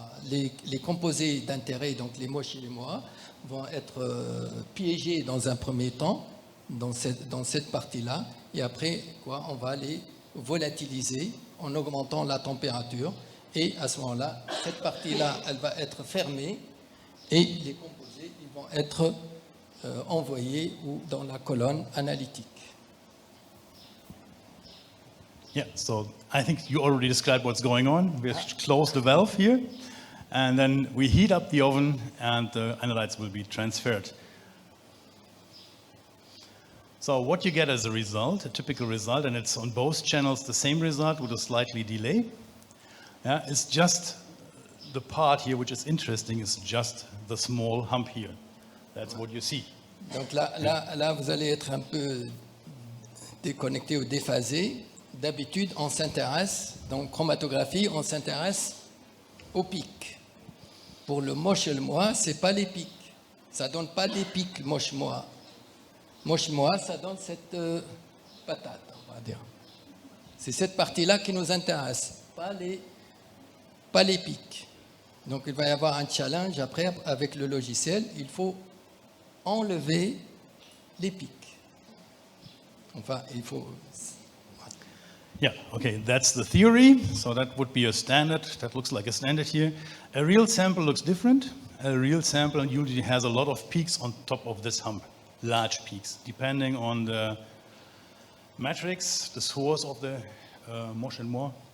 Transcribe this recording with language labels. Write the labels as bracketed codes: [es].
[fr] les composés d'intérêt, donc les MOSH et les MOAH, vont être piégés dans un premier temps dans cette partie-là et après on va les volatiliser en augmentant la température et à ce moment-là, cette partie-là, elle va être fermée et les composés ils vont être envoyés dans la colonne analytique. [en] Yeah, so I think you already described what's going on. We close the valve here and then we heat up the oven and the analytes will be transferred. So what you get as a result, a typical result, and it's on both channels the same result with a slightly delay, is just the part here which is interesting is just the small hump here. That's what you see. [fr] Donc là, vous allez être un peu déconnecté ou déphasé. D'habitude, on s'intéresse, donc chromatographie, on s'intéresse aux pics. Pour le MOSH et le MOAH, ce n'est pas les pics. Ça ne donne pas des pics MOSH-MOAH. MOSH-MOAH, ça donne cette patate, on va dire. C'est cette partie-là qui nous intéresse, pas les pics. Donc il va y avoir un challenge après avec le logiciel. Il faut enlever les pics. Enfin, il faut... [en] Yeah, okay, that's the theory. So that would be a standard. That looks like a standard here. A real sample looks different. A real sample usually has a lot of peaks on top of this hump, large peaks, depending on the matrix, the source of the MOSH and MOAH.